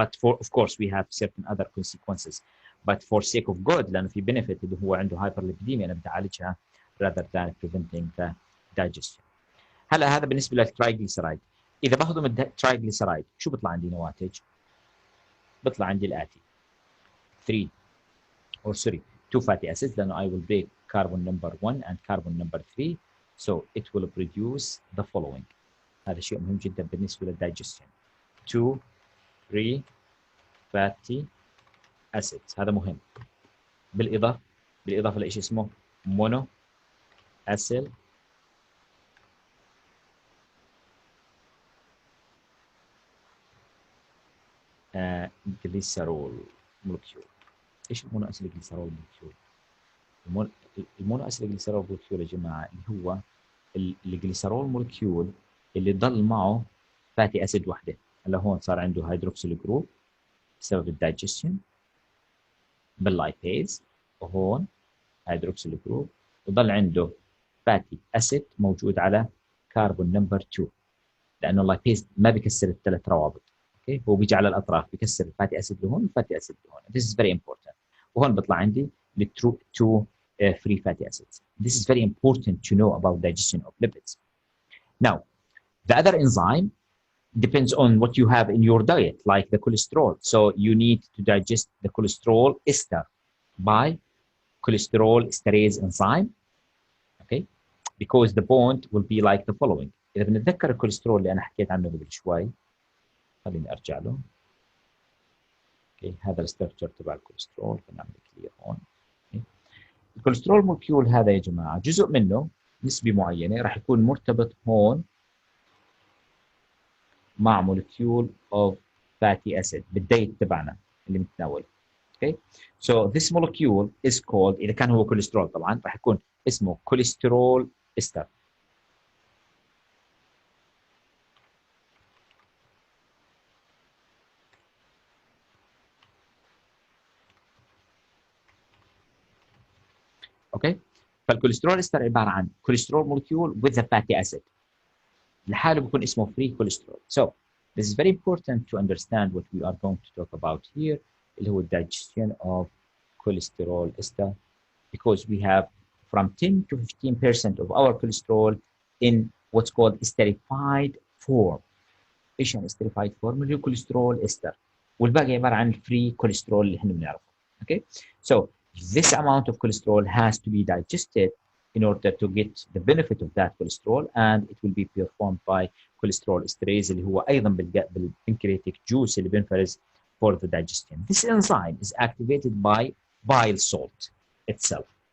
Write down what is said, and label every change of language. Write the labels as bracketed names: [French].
[English] But of course we have certain other consequences. But for sake of good [Arabic] لانه في [English] benefit [Arabic] اللي هو عنده [English] hyperlipidemia [Arabic] انا بدي اعالجها [English] rather than preventing the digestion. [Arabic] هلا هذا بالنسبه للترايجليسرايد. اذا بهضم الترايجليسرايد شو بيطلع عندي نواتج؟ بيطلع عندي الاتي [English] 2 fatty acids لانه I will break carbon number 1 and carbon number 3 so it will produce the following. [Arabic] هذا شيء مهم جدا بالنسبه للدايجستشن. 2 3 fatty acids هذا مهم. بالاضافه لشيء اسمه مونو اسيل جليسرول مولكيول. ايش المونو اسيل جليسرول مولكيول؟ المونو اسيل جليسرول مولكيول يا جماعه اللي هو الجليسرول مولكيول اللي ضل معه فاتي اسيد وحده. هلا هون صار عنده هيدروكسيل جروب بسبب الدايجستشن باللايباز، وهون هيدروكسيل جروب وضل عنده فاتي اسيد موجود على كربون نمبر 2 لانه اللايباز ما بيكسر الثلاث روابط. اوكي هو بيجي على الاطراف بيكسر الفاتي اسيد لهون والفاتي اسيد لهون. [English] This is very important. [Arabic] وهون بيطلع عندي الترو [English] 2 free fatty acids. This is very important to know about digestion of lipids. Now, the other enzyme depends on what you have in your diet, like the cholesterol. So you need to digest the cholesterol ester by cholesterol esterase enzyme. Okay, because the bond will be like the following. [Arabic] إذا بنتذكر الكوليسترول اللي أنا حكيت عنه قبل شوي، خليني أرجع له. Okay, هذا الستركتشر تبع الكوليسترول خلينا نعمل كلير هون. [English] Okay. [Arabic] الكوليسترول مولكيول هذا يا جماعة جزء منه نسبة معينة راح يكون مرتبط هون مع مولكيول اوف فاتي اسيد بالدايت تبعنا اللي متناول. [English] Okay, so this molecule is called [Arabic] إذا كان هو كوليسترول طبعا راح يكون اسمه كوليسترول إستر. اوكي، فالكوليسترول استر عباره عن كوليسترول مولكيول [English] with a fatty acid [Arabic] لحاله بيكون اسمه free cholesterol. [English] So this is very important to understand what we are going to talk about here [Arabic] اللي هو [English] digestion of cholesterol ester, because we have from 10 to 15% of our cholesterol in what's called esterified form. [Arabic] ايش يعني esterified form؟ اللي هو كوليسترول استر، والباقي عباره عن free cholesterol اللي احنا بنعرفه. [English] Okay, so this amount of cholesterol has to be digested in order to get the benefit of that cholesterol, and it will be performed by cholesterol esterase [Arabic] اللي هو ايضا [English] بالpancreatic juice [Arabic] اللي بينفرز [English] for the digestion. This enzyme is activated by bile salt itself.